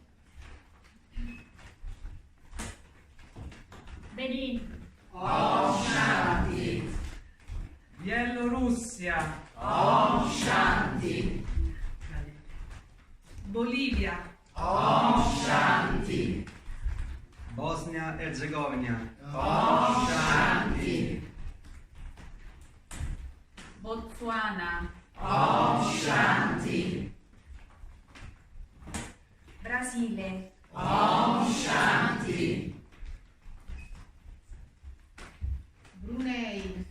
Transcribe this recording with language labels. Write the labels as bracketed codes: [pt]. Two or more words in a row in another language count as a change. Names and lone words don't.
[it] Benin. [sa] Om Shanti. [it] Bielorussia. [sa] Om Shanti. [it] Bolivia. [sa] Om Shanti. [it] Bosnia e Herzegovina. [sa] Om Shanti. [it] Botswana. [sa] Om Shanti. [it] Brasile. [sa] Om Shanti. [it] Brunei.